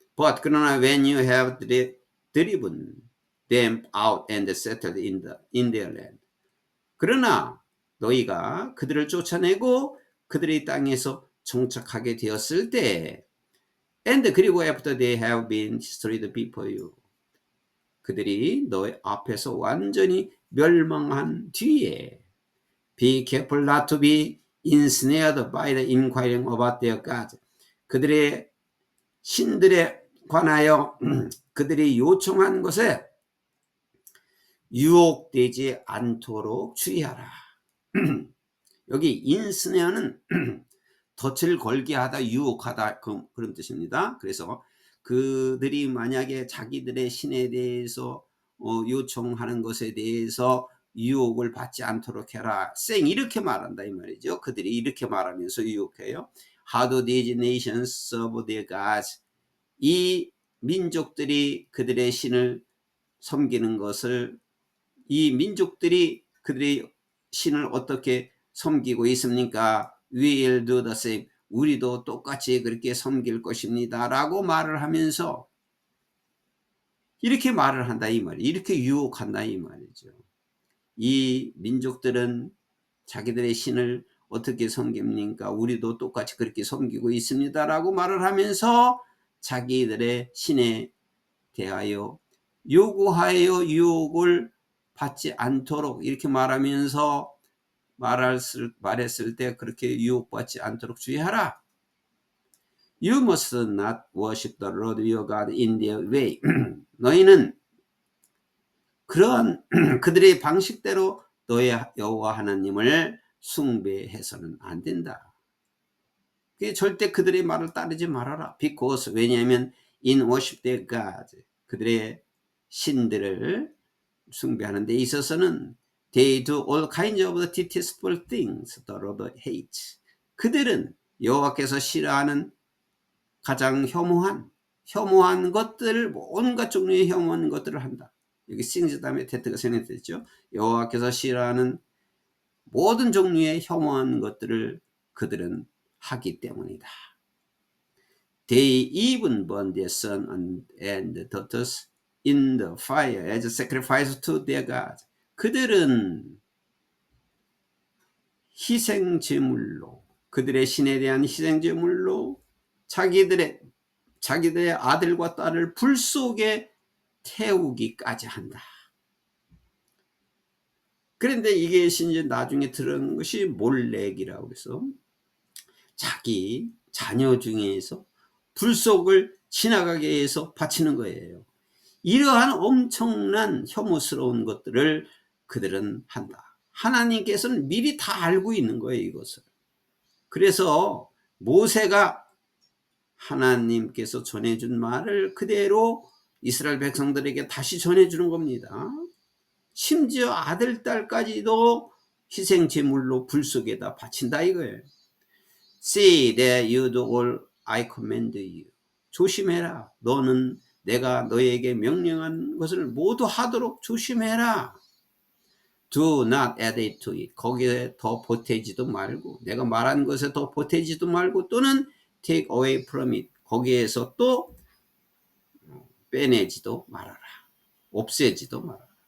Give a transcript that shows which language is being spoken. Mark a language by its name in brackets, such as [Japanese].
[English] But [Korean] 그러나 [English] when you have driven them out and settled in their land. [Korean] 그러나 너희가 그들을 쫓아내고 그들의 땅에서 정착하게 되었을 때 [English] and [Korean] 그리고 [English] after they have been destroyed before you. [Korean] 그들이 너희 앞에서 완전히 멸망한 뒤에 [English] be careful not to be ensnared by the inquiring about their God. [Korean] 그들의 신들에 관하여 그들이 요청한 것에 유혹되지 않도록 주의하라. 여기 인스네어는 덫을 걸게 하다, 유혹하다 그런 뜻입니다. 그래서 그들이 만약에 자기들의 신에 대해서 요청하는 것에 대해서 유혹을 받지 않도록 해라. 이렇게 말한다 이 말이죠. 그들이 이렇게 말하면서 유혹해요. [English] How do these nations serve their gods? [Korean] 이 민족들이 그들의 신을 섬기는 것을 이 민족들이 그들의 신을 어떻게 섬기고 있습니까? [English] We will do the same. [Korean] 우리도 똑같이 그렇게 섬길 것입니다. 라고 말을 하면서 이렇게 말을 한다 이 말이에요. 이렇게 유혹한다 이 말이죠. 이 민족들은 자기들의 신을 어떻게 섬깁니까? 우리도 똑같이 그렇게 섬기고 있습니다 라고 말을 하면서 자기들의 신에 대하여 요구하여 유혹을 받지 않도록 이렇게 말하면서 말했을 때 그렇게 유혹받지 않도록 주의하라. [English] You must not worship the Lord your God in their way. [Korean] 너희는 그러한 그들의 방식대로 너의 여호와 하나님을 숭배해서는 안 된다. 절대 그들의 말을 따르지 말아라. [English] Because [Korean] 왜냐하면 [English] in worship their God [Korean] 그들의 신들을 숭배하는 데 있어서는 [English] they do all kinds of the detestable things the Lord hates. [Korean] 그들은 여호와께서 싫어하는 가장 혐오한 것들을 온갖 종류의 혐오한 것들을 한다. 여기 things 다음에 that가 생략됐죠. 여호와께서 싫어하는 모든 종류의 혐오한 것들을 그들은 하기 때문이다. [English] They even burn their sons and daughters in the fire as a sacrifice to their God. [Korean] 그들은 희생제물로 그들의 신에 대한 희생제물로 자기들의 아들과 딸을 불 속에 태우기까지 한다. 그런데 이게 이제 나중에 들은 것이 몰렉이라고 해서 자기 자녀 중에서 불속을 지나가게 해서 바치는 거예요. 이러한 엄청난 혐오스러운 것들을 그들은 한다. 하나님께서는 미리 다 알고 있는 거예요, 이것을. 그래서 모세가 하나님께서 전해준 말을 그대로 이스라엘 백성들에게 다시 전해주는 겁니다. 심지어 아들, 딸까지도 희생제물로 불 속에다 바친다 이거예요. [English] See that you do all I command you. [Korean] 조심해라. 너는 내가 너에게 명령한 것을 모두 하도록 조심해라. [English] Do not add it to it. [Korean] 거기에 더 보태지도 말고 내가 말한 것에 더 보태지도 말고 또는 [English] take away from it. [Korean] 거기에서 또 빼내지도 말아라. 없애지도 말아라.